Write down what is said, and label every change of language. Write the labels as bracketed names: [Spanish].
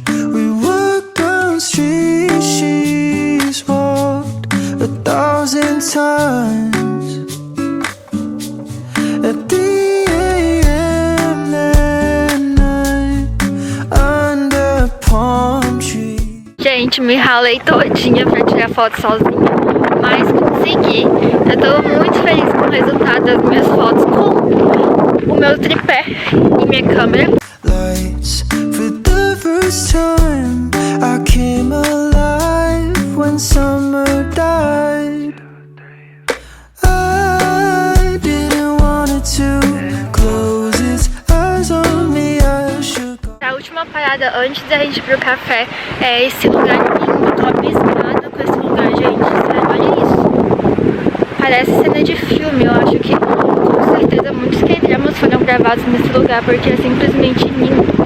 [English] We walk down street she's walked 1,000 times. At the AM that night under palm tree. [Portuguese] Gente, me ralei todinha pra tirar foto sozinha, mas consegui. Eu tô muito feliz com o resultado das minhas fotos com o meu tripé e minha câmera. [English] Lights for the first time I came alive when summer died. I didn't want it to close its eyes on me. I should go. [Portuguese] A última parada antes da gente ir pro café é esse lugar lindo. Eu tô abismada com esse lugar, gente. Sério, olha isso. Parece cena de filme. Eu acho que com certeza muitos K-dramas foram gravados nesse lugar, porque é simplesmente lindo.